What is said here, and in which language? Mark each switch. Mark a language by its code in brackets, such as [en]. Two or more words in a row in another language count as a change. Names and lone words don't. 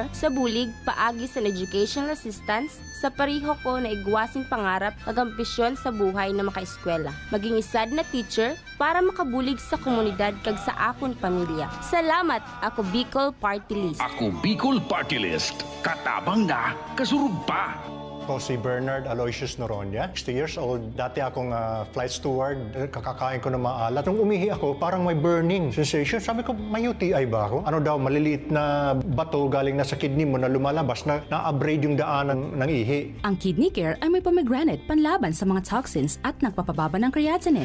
[msb] sa bulig paagi sa [en] educational assistance [msb] sa pariho ko na igwasing pangarap ag ambisyon sa buhay na makaeskwela. Maging isad na teacher para makabulig sa komunidad kag sa akon pamilya. Salamat, ako Bicol Party List. [bik] Ako Bicol Party List. Katabang na, kasurug pa. [tl] Ako si Bernard Aloysius Noronha, 60 [en] years old. [tl] Dati akong [en] flight steward, [tl] kakakain ko ng maalat. Nung umihi ako, parang may [en] burning sensation. [tl] Sabi ko, may UTI ba ako? Ano daw, maliliit na bato galing na sa kidney mo na lumalabas na na-abrade yung daanan ng ihi. Ang Kidney Care ay may pomegranate panlaban sa mga toxins at nagpapababa ng creatinine.